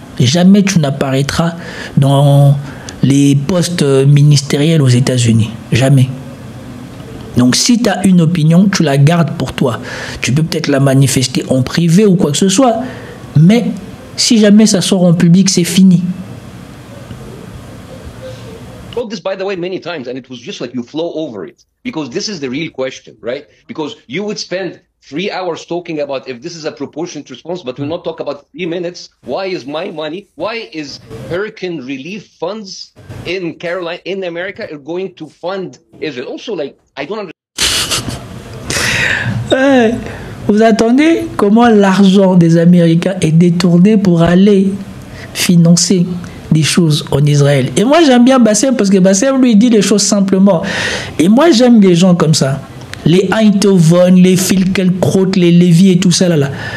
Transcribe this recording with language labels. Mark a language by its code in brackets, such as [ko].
[fr] Jamais tu n'apparaîtras dans les postes ministériels aux États-Unis. Jamais. Donc si tu as une opinion, tu la gardes pour toi. Tu peux peut-être la manifester en privé ou quoi que ce soit. Mais si jamais ça sort en public, c'est fini. [en] Told this, by the way, many times, and it was just like you flow over it. Because this is the real question, right? Because you would spend 3 hours talking about if this is a proportionate response, but we'll not talk about 3 minutes. Why is my money, why is hurricane relief funds in Carolina, in America, are going to fund Israel? Also, like, I don't understand. [fr] Vous attendez comment l'argent des Américains est détourné pour aller financer des choses en Israël. Et moi j'aime bien Bassem parce que Bassem lui dit les choses simplement. Et moi j'aime les gens comme ça. Les Eindhoven, les Finkielkraut, les Lévy et tout ça là.